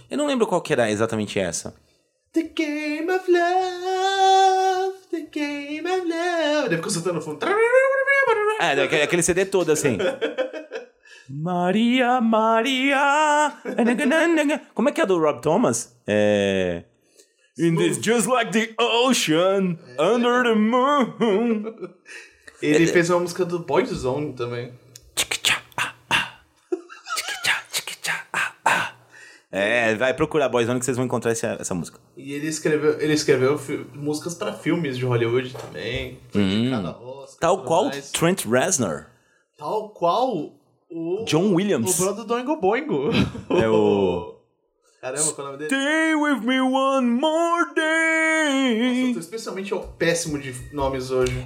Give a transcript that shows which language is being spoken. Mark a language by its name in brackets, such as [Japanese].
[Portuguese] Eu não lembro qual que era exatamente essa. [English] The Game of Love, The Game of Love. [Portuguese] Ele ficou soltando o fundo. É, aquele CD todo assim. Maria, Maria. Como é que é do Rob Thomas? É... [English] In this just like the ocean, under the moon. [Portuguese] Ele fez uma música do Boyzone também. Tchiquitcha, ah, tchiquitcha, tchiquitcha, ah, ah. É, vai procurar Boyzone que vocês vão encontrar essa música. E ele escreveu músicas pra filmes de Hollywood também. Tal qual Trent Reznor. Tal qual o... John Williams. O brother do Oingo Boingo. É o... Caramba, qual é o nome dele? [English] Stay with me one more day. [Portuguese] Nossa, eu tô especialmente ó, péssimo de nomes hoje.